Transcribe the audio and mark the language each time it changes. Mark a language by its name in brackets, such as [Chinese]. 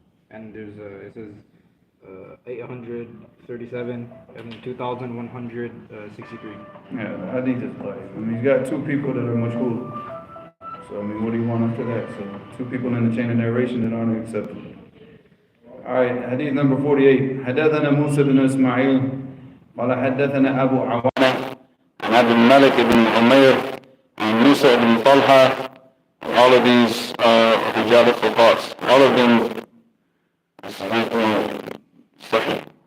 [English] And there's it says 837 and 2163. Yeah, the hadith is like, I mean, you got two people that are mashhur. So, I mean, what do you want after that? So, two people in the chain of narration that aren't acceptable. Alright, hadith number 48. [Arabic] حدثنا موسى بن إسماعيل قال حدثنا أبو عوانة عن عبد الملك بن عمير عن موسى بن طلحة. [English] All of these [Arabic] رجال الثقات. [English] All of them Sahih.